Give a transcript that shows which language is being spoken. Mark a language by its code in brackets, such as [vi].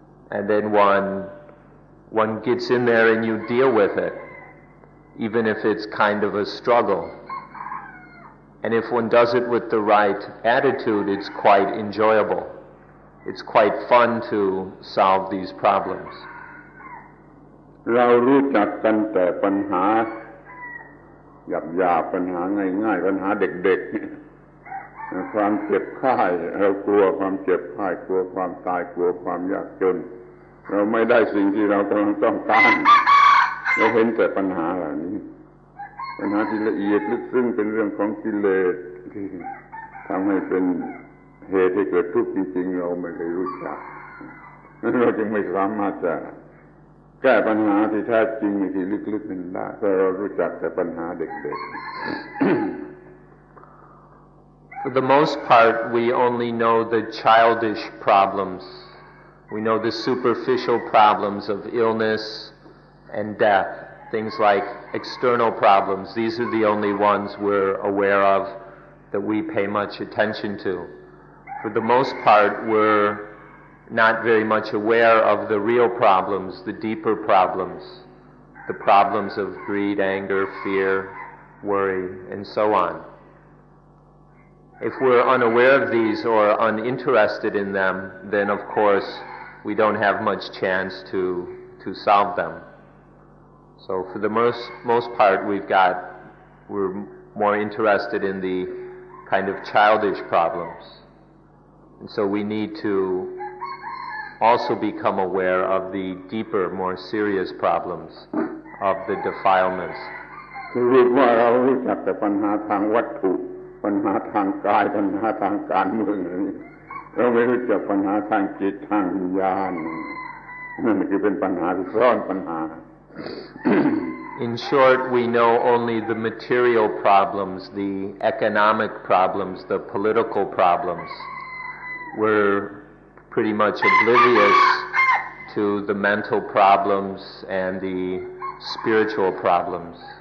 [en] And then one gets in there and you deal with it, even if it's kind of a struggle. And if one does it with the right attitude, it's quite enjoyable. It's quite fun to solve these problems. [th] เรารู้จักกันแต่ปัญหาหยาบๆปัญหาง่ายๆปัญหาเด็กๆความเจ็บไข้เรากลัวความเจ็บไข้กลัวความตายกลัวความยากจนเราไม่ได้สิ่งที่เรากำลังต้องการ เราเห็นแต่ปัญหาเหล่านี้ปัญหาที่ละเอียดลึกซึ้งเป็นเรื่องของกิเลสที่ทำให้เป็นเหตุให้เกิดทุกข์จริงๆเราไม่เคยรู้จักเราจึงไม่สามารถจะแก้ปัญหาที่แท้จริงที่ลึกๆนั้นได้เพราะเรารู้จักแต่ปัญหาเด็กๆ [en] For the most part, we only know the childish problems. We know the superficial problems of illness and death, things like external problems. These are the only ones we're aware of that we pay much attention to. For the most part, we're not very much aware of the real problems, the deeper problems, the problems of greed, anger, fear, worry, and so on. If we're unaware of these or uninterested in them, then of course we don't have much chance to solve them. So for the most part, we're more interested in the kind of childish problems. And so we need to also become aware of the deeper, more serious problems of the defilements. [th] คือว่าเรารู้จักแต่ปัญหาทางวัตถุปัญหาทางกายปัญหาทางการเมืองนี่เราไม่รู้จักปัญหาทางจิตทางวิญญาณนั่นคือเป็นปัญหาที่ซ่อนปัญหา [en] In short, we know only the material problems, the economic problems, the political problems. We're pretty much oblivious to the mental problems and the spiritual problems.